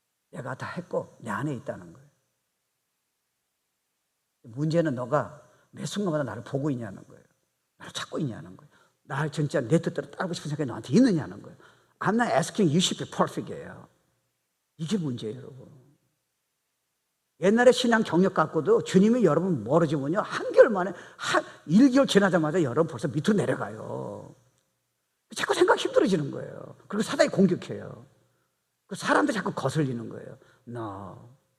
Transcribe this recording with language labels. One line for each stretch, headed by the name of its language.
Korean: 내가 다 했고 내 안에 있다는 거예요. 문제는 너가 매 순간마다 나를 보고 있냐는 거예요. 나를 찾고 있냐는 거예요. 나를 진짜 내 뜻대로 따르고 싶은 생각이 너한테 있느냐는 거예요.
English: I'm not asking you should be perfect
Korean: 이에요. 이게 문제예요, 여러분. 옛날에 신앙 경력 갖고도 주님이 여러분 멀어지면요, 한개월 만에 1개월 지나자마자 여러분 벌써 밑으로 내려가요. 자꾸 생각 힘들어지는 거예요. 그리고 사단이 공격해요. 그 사람도 자꾸 거슬리는 거예요.
English: No.